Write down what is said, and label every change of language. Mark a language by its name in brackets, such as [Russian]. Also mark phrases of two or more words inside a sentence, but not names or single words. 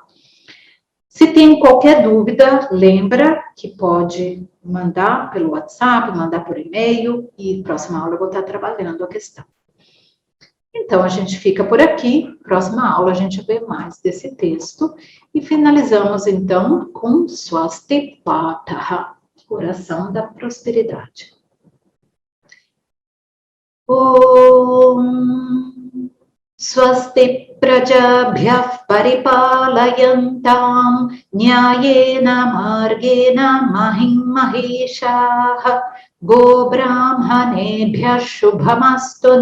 [Portuguese] Se tem qualquer dúvida, lembra que pode mandar pelo WhatsApp, mandar por e-mail, e próxima aula eu vou estar trabalhando a questão. Então, a gente fica por aqui. Próxima aula a gente vê mais desse texto. E finalizamos, então, com Swasti Pataha, oração da prosperidade. [Sanskrit] ॐ स्वस्ति प्रजाभ्यः परिपालयन्तां न्यायेन मार्गेण महीं महीशाः गो ब्राह्मणेभ्यः शुभमस्तु